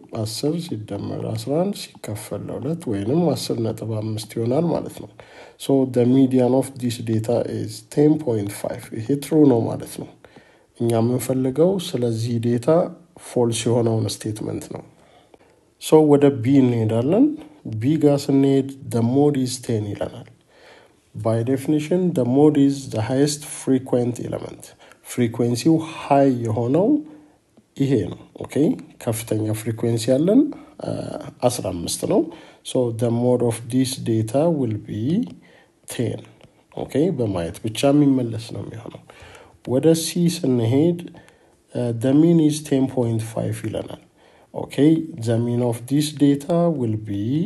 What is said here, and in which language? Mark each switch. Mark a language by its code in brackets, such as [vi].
[am] 10 ሲደመር 11 ሲከፈል ለ2 ወይንም 10.5 ይሆናል ማለት ነው። [en] So the median of this data is 10.5. [am] ይሄ true ነው ማለት ነው። እኛ የምንፈልገው ስለዚህ ዴታ ፎልስ የሆነውን ስቴትመንት ነው። So ወደ B እንሄዳለን። B ጋር ስንሄድ [en] the mode is 10 [am] ይለናል። [en] By definition the mode is the highest frequent element. [am] ፍሪኩዌንሲው ሃይ የሆነው ይሄ ነው። Okay, ከፍተኛ ፍሪኩዌንሲ ያለን 15 ነው። [en] So the mode of this data will be 10. [am] Okay, በማየት ብቻ የሚመለስ ነው የሚሆነው። ወደ C ስንሄድ [en] the mean is 10.5 [am] ይለናል። Okay, [en] the mean of this data will be